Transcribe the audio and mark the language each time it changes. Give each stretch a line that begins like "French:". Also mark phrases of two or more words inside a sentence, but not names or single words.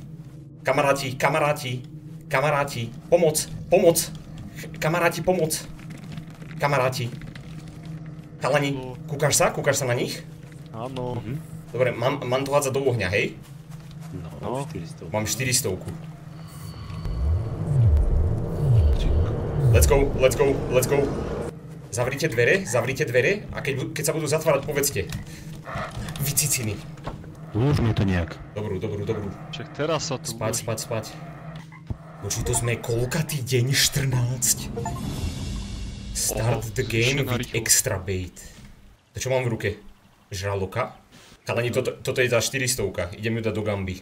Slovak: Kamaráti, pomoc! Kamaráti, pomoc! Kamaráti. Chalani, kúkaš sa na nich? Áno. Dobre, mám to hádzať do ohňa, hej? No, 400. Mám 400.
English: Let's go, let's go, let's go.
Slovak: Zavrite dvere a keď sa budú zatvárať, povedzte. Vyciciny. Uložme to nejak. Dobrú. Však teraz sa tu Spať. Počuj, to sme koľkatý deň? 14.
English: Start the game with extra bait.
Slovak: To čo mám v ruke? Žraloka? Chalani, toto je tá 400. Idem ju dať do gamby.